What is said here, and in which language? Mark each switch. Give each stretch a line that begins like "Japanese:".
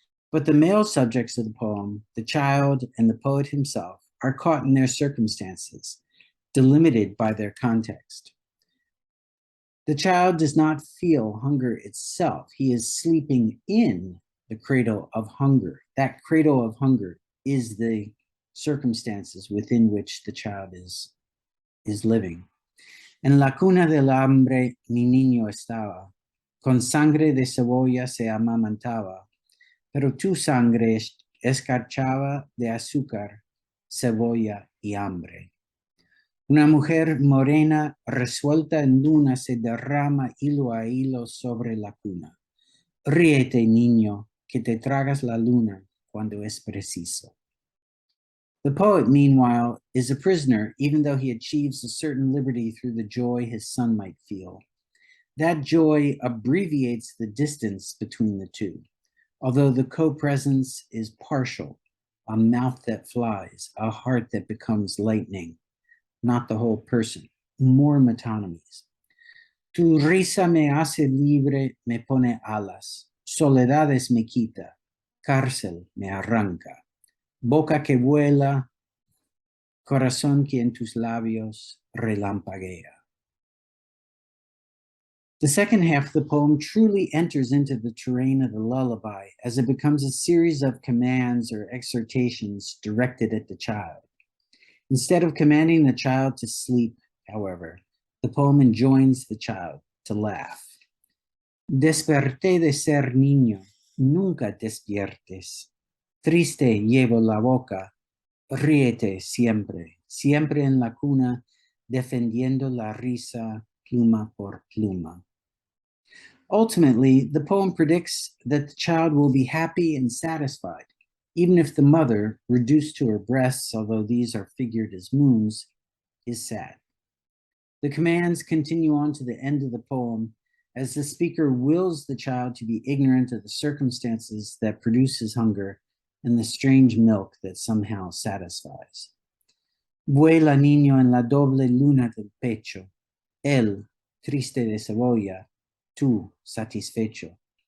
English: But the male subjects of the poem, the child and the poet himself, are caught in their circumstances, delimited by their context. The child does not feel hunger itself. He is sleeping in the cradle of hunger. That cradle of hunger is the circumstances within which the child is living.
Spanish: En la cuna del hambre mi niño estaba, con sangre de cebolla se amamantaba, pero tu sangre escarchaba de azúcar, cebolla y hambre. Una mujer morena resuelta en luna se derrama hilo a hilo sobre la cuna. Ríete, niño, que te tragas la luna cuando es preciso.
English: The poet, meanwhile, is a prisoner, even though he achieves a certain liberty through the joy his son might feel. That joy abbreviates the distance between the two, although the co-presence is partial, a mouth that flies, a heart that becomes lightning, not the whole person, more metonymies.
Spanish: Tu risa me hace libre, me pone alas, soledades me quita, cárcel me arranca, boca que vuela, corazón que en tus labios relampaguea.
English: The second half of the poem truly enters into the terrain of the lullaby as it becomes a series of commands or exhortations directed at the child. Instead of commanding the child to sleep, however, the poem enjoins the child to laugh.
Spanish: Desperté de ser niño, nunca despiertes. Triste llevo la boca, ríete siempre, siempre en la cuna, defendiendo la risa pluma por pluma.
English: Ultimately, the poem predicts that the child will be happy and satisfied, even if the mother, reduced to her breasts, although these are figured as moons, is sad. The commands continue on to the end of the poem as the speaker wills the child to be ignorant of the circumstances that produce his hunger and the strange milk that somehow satisfies.
Spanish: Vuela niño en la doble luna del pecho, él, triste de cebolla, tú, satisfecho.